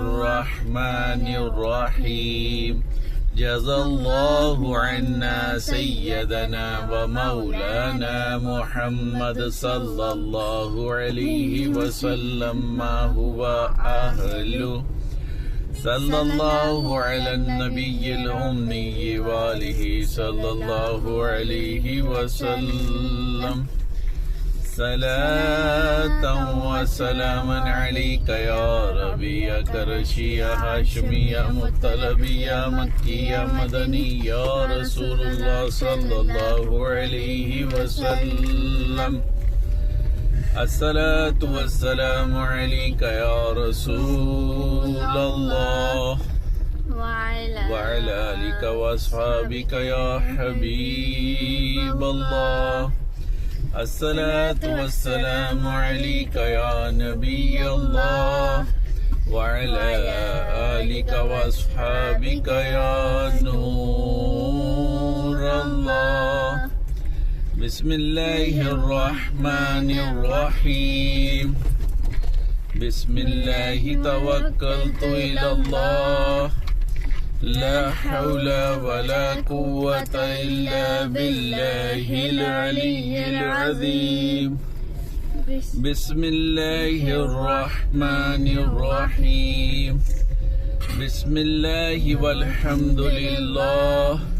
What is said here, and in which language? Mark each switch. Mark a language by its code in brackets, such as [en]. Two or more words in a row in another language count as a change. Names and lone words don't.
[ar] الرحمن الرحيم جزى الله عنا سيدنا ومولانا محمدا صلى الله عليه وسلم ما هو أهله صلى الله على النبي الأمي وآله صلى الله عليه وسلم صلاة وسلاما عليك يا عربي يا قرشي يا هاشمي يا مطلبي يا مكي يا مدني يا رسول الله صلى الله عليه وسلم الصلاة والسلام عليك يا رسول الله وعلى آلك وأصحابك يا حبيب الله الصلاة والسلام عليك يا نبي الله وعلى آلك وأصحابك يا نور الله بسم الله الرحمن الرحيم بسم الله توكلت على الله لا حول ولا قوة إلا بالله العلي العظيم بسم الله الرحمن الرحيم بسم الله والحمد لله